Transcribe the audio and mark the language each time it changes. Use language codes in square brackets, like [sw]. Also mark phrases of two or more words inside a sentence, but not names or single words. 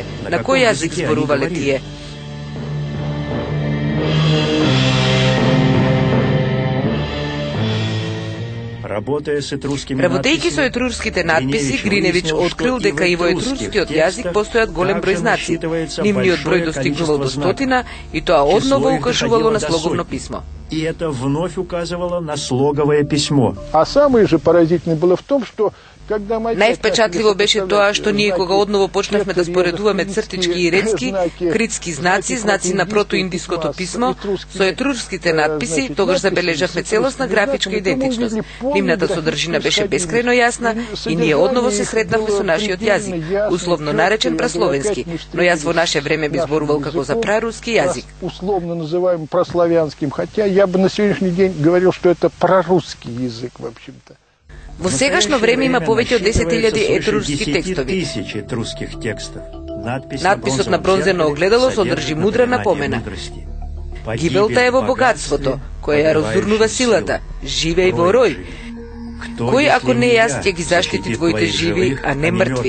[mk] На кој јазик зборувале тие? Работејќи со етрурските надписи, Гриневич открил дека и во етрурскиот јазик постојат голем број знаци. Нивниот број достигнувал до 100 и тоа одново укажувало на слоговно писмо. [ru] И это вновь указывало на слоговое письмо. А самое же поразительное было в том, что [mk] највпечатливо беше тоа што ние кога одново почнавме да споредуваме цртички и редски, критски знаци, знаци на протоиндиското писмо, со етрурските надписи, тогаш забележавме целосна графичка идентичност. Нивната содржина беше бескрајно јасна и ние одново се сретнавме со нашиот јазик, условно наречен прасловенски, но јас во наше време би зборувал како за праруски јазик. [ru] Условно называем прославянским, хотя я бы на сегодняшний день говорил, что это прорусский язык, в общем-то. [mk] Во сегашно време има повеќе од 10.000 етрурски текстови. Надписот на бронзено огледало содржи мудра напомена. Гибелта е во богатството, кој ја разурнува силата. Живеј во рој. Кој ако не јас ќе ги заштити твоите живи, а не мртви?